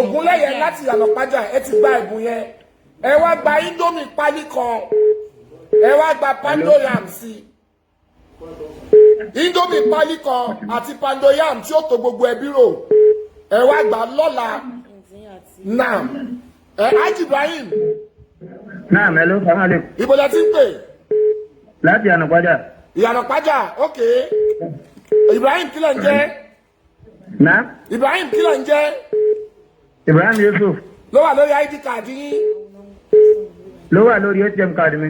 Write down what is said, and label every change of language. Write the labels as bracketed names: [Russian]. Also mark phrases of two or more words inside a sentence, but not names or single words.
[Yoruba] Ogunlẹ́yẹ láti Yànà Pàjá ẹ ti gba ẹ̀bùn yẹn. Ẹ wá gba Indomie pálí kan. Ẹ wá gba Pandoyam sí. Indomie pálí kan àti Pandoyam tí ó tó gbogbo ẹbí rò. Ẹ wá gba lọ́la. [English] Now Haji Ibrahim. [Arabic] Naam, hello, السلام عليكم. [Yoruba] Ibo lẹ ti ń pè? Láti Yànà Pàjá. Yànà Pàjá, okay. Ibrahim kí lẹ ń jẹ́? Naam. Ibrahim kí lẹ ń jẹ́? Ibrahim Yusuf. Ló wà lórí [English] ID card [Yoruba] yín. Ló wà lórí [English] ATM card [Yoruba] mi.